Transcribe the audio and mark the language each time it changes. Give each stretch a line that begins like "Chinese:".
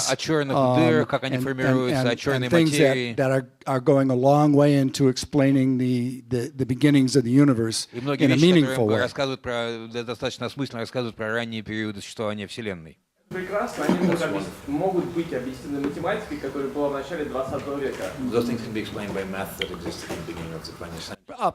Russian: о черных дырах, как они формируются, о черной материи.
English: that are going a long way into explaining the beginnings of the universe
Russian: И многие
English: in a
Russian: вещи,
English: meaningful
Russian: которые
English: way.
Russian: рассказывают достаточно осмысленно рассказывают про ранние периоды существования Вселенной. Прекрасно, они могут быть объяснены математикой, которая была в начале 20 века.
English: Those things can be explained by math that existed in the beginning of the 20th century.